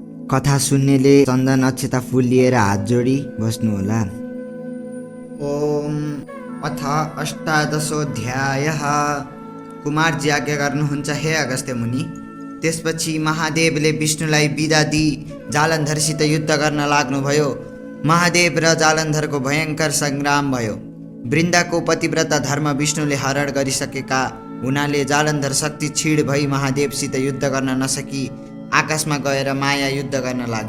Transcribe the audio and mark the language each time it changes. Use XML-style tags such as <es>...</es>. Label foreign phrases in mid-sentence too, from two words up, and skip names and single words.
<ne>कथा सुन्नेले चन्दन अक्षता फुल लिएर हात जोडी बस्नुहोला।</ne> <sa>ओम अथ अष्टादशोऽध्यायः।</sa> <ne>कुमारजी आज्ञा गर्नुहुन्छ हे अगस्त्य मुनि। त्यसपछि महादेवले विष्णुलाई बिदा दिई जालन्धरसित युद्ध गर्न लाग्नुभयो। महादेव र जालन्धरको भयङ्कर सङ्ग्राम भयो। वृन्दाको पतिव्रता धर्म विष्णुले हरण गरिसकेका हुनाले जालन्धर शक्ति क्षीण भई महादेवसित युद्ध गर्न नसकी आकाशमा गएर माया युद्ध गर्न लाग्यो।</ne>